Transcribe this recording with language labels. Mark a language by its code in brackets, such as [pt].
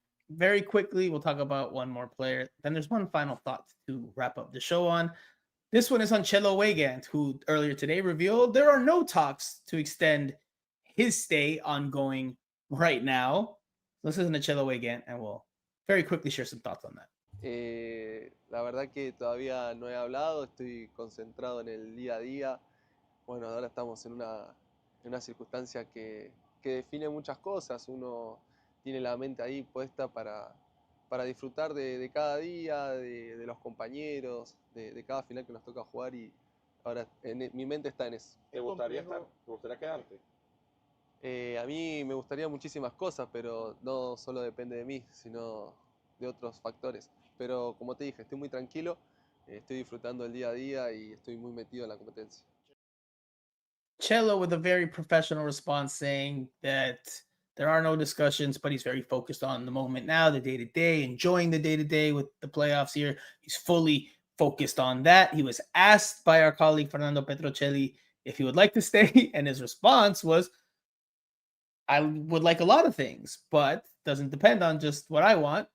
[en] very quickly, we'll talk about one more player. Then there's one final thought to wrap up the show on. This one is on Chelo Weigand, who earlier today revealed there are no talks to extend his stay ongoing right now. Let's listen to Chelo Weigand, and we'll very quickly share some thoughts on that. [es] La verdad que todavía no he hablado, estoy concentrado en el día a día. Bueno, ahora estamos en una circunstancia que define muchas cosas. Uno tiene la mente ahí puesta para disfrutar de cada día, de los compañeros, de cada final que nos toca jugar y ahora mi mente está en eso. ¿Te gustaría estar? ¿Te gustaría quedarte? A mí me gustaría muchísimas cosas, pero no solo depende de mí, sino de otros factores. Pero como te dije, estoy muy tranquilo, estoy disfrutando el día a día y estoy muy metido en la competencia. [en] Chelo with a very professional response saying that there are no discussions, but he's very focused on the moment now, the day-to-day, enjoying the day-to-day with the playoffs here. He's fully focused on that. He was asked by our colleague Fernando Petrocelli if he would like to stay, and his response was, I would like a lot of things, but doesn't depend on just what I want.